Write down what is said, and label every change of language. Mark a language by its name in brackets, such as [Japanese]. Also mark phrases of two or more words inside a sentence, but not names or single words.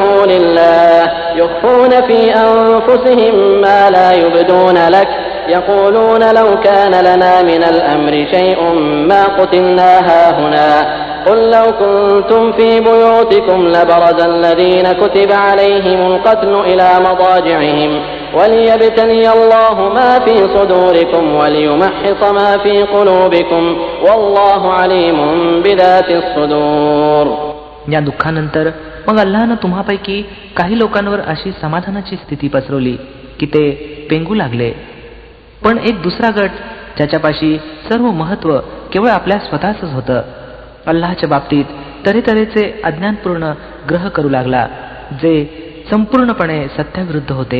[Arabic] لله يخفون في أنفسهم ما لا يبدون لك يقولون لو كان لنا من الأمر شيء ما قتلنا هاهنا قل لو كنتم في بيوتكم لبرز الذين كتب عليهم القتل إلى مضاجعهم وليبتلي الله ما في صدوركم وليمحص ما في قلوبكم والله عليم بذات الصدور. [Marathi] या दुःखानंतर मग अल्लाहनं तुम्हापैकी काही लोकांवर अशी समाधानाची स्थिती पसरवली की ते पेंगू लागले. पण एक दुसरा गट ज्याच्यापाशी सर्व महत्त्व केवळ आपल्या स्वतःच होतं, अल्लाहच्या बाबतीत तऱ्हेतऱ्हेचे अज्ञानपूर्ण ग्रह करू लागला जे संपूर्णपणे सत्याविरुद्ध होते.